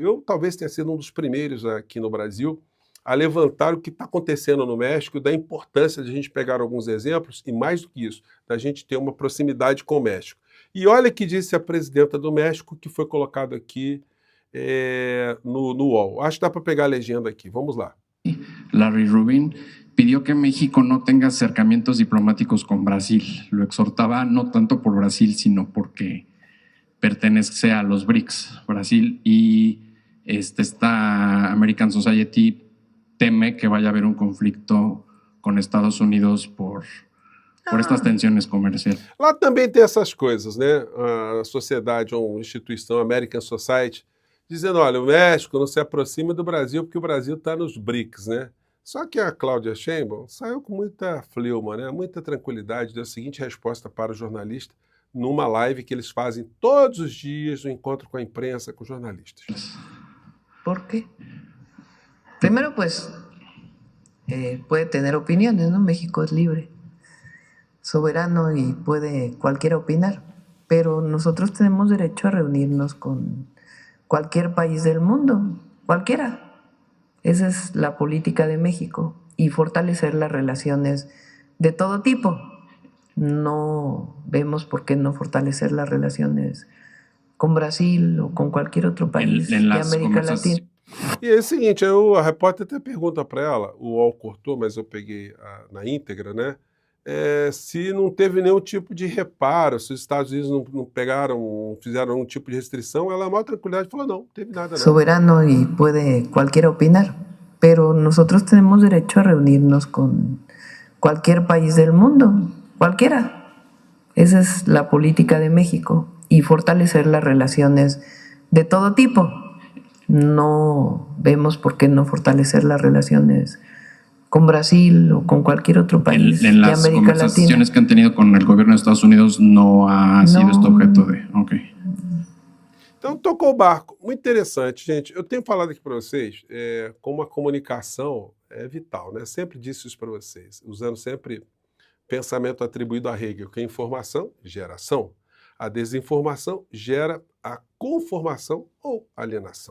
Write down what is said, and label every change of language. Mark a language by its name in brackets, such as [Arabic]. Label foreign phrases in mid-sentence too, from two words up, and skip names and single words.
[Portuguese] Eu talvez tenha sido um dos primeiros aqui no Brasil a levantar o que está acontecendo no México, da importância de a gente pegar alguns exemplos e, mais do que isso, da gente ter uma proximidade com o México. E olha o que disse a presidenta do México, que foi colocado aqui no UOL. Acho que dá para pegar a legenda aqui. Vamos lá. [Spanish] Larry Rubin pidió que México no tenga acercamientos diplomáticos con Brasil. Lo exhortaba no tanto por Brasil, sino porque pertenece a los BRICS. Brasil y esta American Society teme que vaya a haber un conflicto con Estados Unidos por estas [Portuguese] tensões comerciais. Lá também tem essas coisas, né? A sociedade, uma instituição, American Society, dizendo, olha, o México não se aproxima do Brasil porque o Brasil está nos BRICS, né? Só que a Claudia Sheinbaum saiu com muita fleuma, né? Muita tranquilidade, deu a seguinte resposta para o jornalista numa live que eles fazem todos os dias, um encontro com a imprensa, com jornalistas. [Spanish] ¿Por qué? Primero, pues, puede tener opiniones, ¿no? México es libre, soberano y puede cualquiera opinar, pero nosotros tenemos derecho a reunirnos con cualquier país del mundo, cualquiera. Esa es la política de México, y fortalecer las relaciones de todo tipo. No vemos por qué no fortalecer las relaciones [Portuguese] com Brasil ou com qualquer outro país [Spanish] de América Latina. [Portuguese] E é o seguinte, a repórter até pergunta para ela, o UOL cortou, mas eu peguei na íntegra, né? Se não teve nenhum tipo de reparo, se os Estados Unidos não pegaram, fizeram nenhum tipo de restrição, ela, a maior tranquilidade, falou, não teve nada. Não. [Spanish] Soberano y puede cualquiera opinar, pero nosotros tenemos derecho a reunirnos con cualquier país del mundo, cualquiera. Esa es la política de México, y fortalecer las relaciones de todo tipo. No vemos por qué no fortalecer las relaciones con Brasil o con cualquier otro país de América Latina. En las conversaciones que han tenido con el gobierno de Estados Unidos no ha sido este objeto de... [Portuguese] Okay. Então, tocou o barco. Muito interessante, gente. Eu tenho falado aqui para vocês como a comunicação é vital, né? Sempre disse isso para vocês, usando sempre pensamento atribuído a Hegel, que a informação gera ação. A desinformação gera a conformação ou alienação.